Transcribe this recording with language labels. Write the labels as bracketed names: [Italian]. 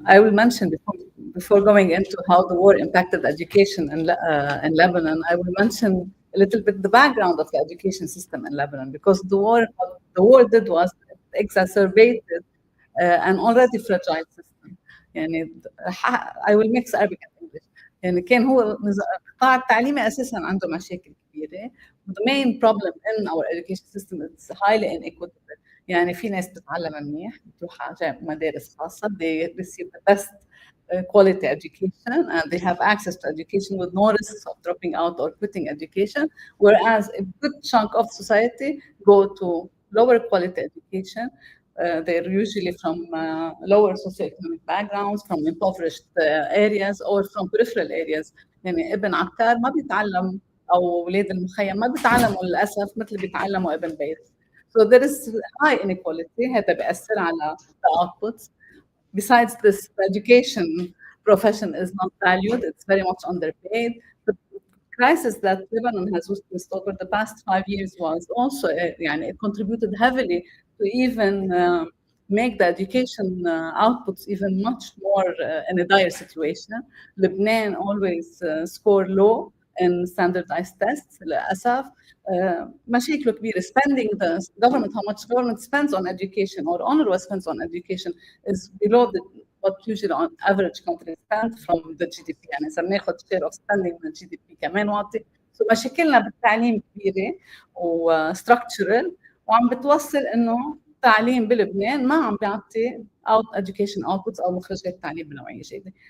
[English] I will mention before going into how the war impacted education in Lebanon, I will mention a little bit the background of the education system in Lebanon, because the war did was it exacerbated an already fragile system. يعني I will mix Arabic and English. [Arabic] يعني كان هو القطاع التعليمي أساساً عنده مشاكل كبيرة. [English] The main problem in our education system is highly inequitable. [Arabic] يعني في ناس بتتعلم منيح بتروح على مدارس خاصة [English] they receive the best quality education and they have access to education with no risks of dropping out or quitting education, whereas a good chunk of society go to lower quality education. They're usually from lower socioeconomic backgrounds, from impoverished areas or from peripheral areas. [Arabic] يعني ابن عكار ما بيتعلم أو أولاد المخيم ما بيتعلموا للأسف مثل بيتعلموا ابن بيت. [English] So there is high inequality. [Arabic] هذا بيأثر على [English] the outputs. Besides this, the education profession is not valued. It's very much underpaid. The crisis that Lebanon has witnessed over the past 5 years was also, it contributed heavily to even make the education outputs even much more in a dire situation. Lebanon always score low in standardized tests. [Arabic] للأسف مشاكله كبيرة. [English] Spending the government, how much government spends on education or UNRWA spends on education is below what usually on average countries spend from the GDP. [Arabic] يعني إذا بناخذ [English] share of spending [Arabic] من GDP كمان واطي. So مشاكلنا بالتعليم كبيرة و structural وعم بتوصل إنه التعليم بلبنان ما عم بيعطي education outputs أو مخرجات تعليم بنوعية جيدة.